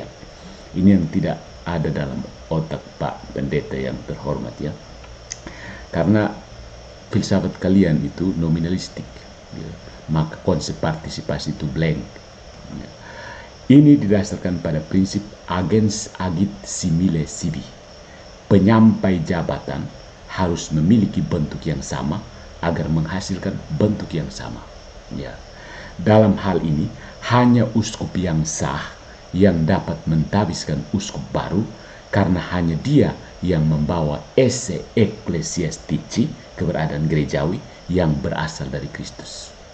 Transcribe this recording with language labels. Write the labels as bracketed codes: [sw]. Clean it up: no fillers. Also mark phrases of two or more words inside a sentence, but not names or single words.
[id] Ini yang tidak ada dalam otak Pak Pendeta yang terhormat ya. Karena filsafat kalian itu nominalistik, ya. Maka konsep partisipasi itu blank. Ya. Ini didasarkan pada prinsip [la] agens agit simile sibi. [id] Penyampai jabatan harus memiliki bentuk yang sama agar menghasilkan bentuk yang sama. Ya. Dalam hal ini, hanya uskup yang sah yang dapat mentabiskan uskup baru, karena hanya dia yang membawa [la] esse ecclesiastici, [id] keberadaan gerejawi yang berasal dari Kristus.